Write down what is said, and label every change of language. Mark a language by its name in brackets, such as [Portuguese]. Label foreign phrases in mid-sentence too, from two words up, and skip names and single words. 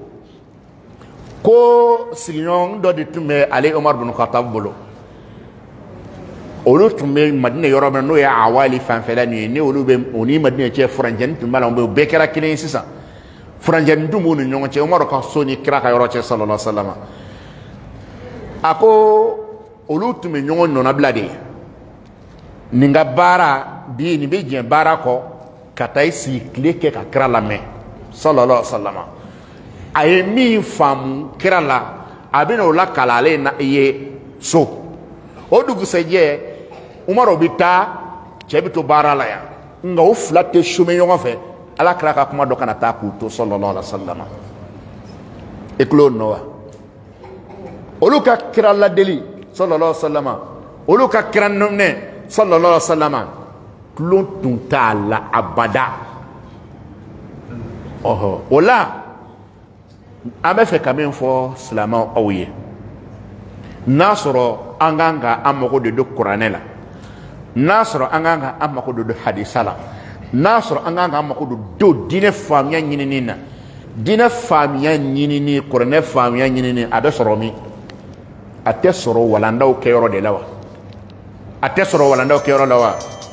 [Bambara] sigiɲɔgɔn dɔ de tun bɛ ale Umar ibn Khattab bolo olu tun bɛ Madina yɔrɔ min n'o ye Awali fanfɛla nin ye ni olu bɛ o ni Madina cɛ furancɛni tun b'a la u bɛɛ kɛra kelen ye sisan furancɛni dun b'u ni ɲɔgɔn cɛ Umar ka so ni kira ka yɔrɔ cɛ [Arabic] صلى الله عليه وسلم [Bambara] a ko olu tun bɛ ɲɔgɔn nɔnabila de ye nin ka baara bi nin bɛ diɲɛ baara kɔ ka taa i sigi tile kɛ ka kira lamɛn [Arabic] صلى الله عليه وسلم [Bambara] a ye min faamu kira la a bɛ n'o la kalan ale na ye so o dugusɛjɛ Umaru bɛ taa cɛ bɛ to baara la yan nka o fila tɛ chômer ɲɔgɔn fɛ ala kira ka kuma dɔ kana taa k'u to [Arabic] صلى الله عليه وسلم [Bambara] e tulo nɔ wa olu ka kira ladeli [Arabic] صلى الله عليه وسلم [Bambara] olu ka kira nɔminɛ [Arabic] صلى الله عليه وسلم [Bambara] tulo tun t'a la abada o la an bɛ fɛ ka min fɔ silamɛw aw ye n'a sɔrɔ an kan ka an mago de don kuranɛ la n'a sɔrɔ an kan ka an mago de don hadisa la n'a sɔrɔ an kan ka an mago don diinɛ faamuya ɲinini na diinɛ faamuya ɲinini kuranɛ faamuya ɲinini a bɛ sɔrɔ min a tɛ sɔrɔ walandaw kɛyɔrɔ de la wa a tɛ sɔrɔ walandaw kɛyɔrɔ la wa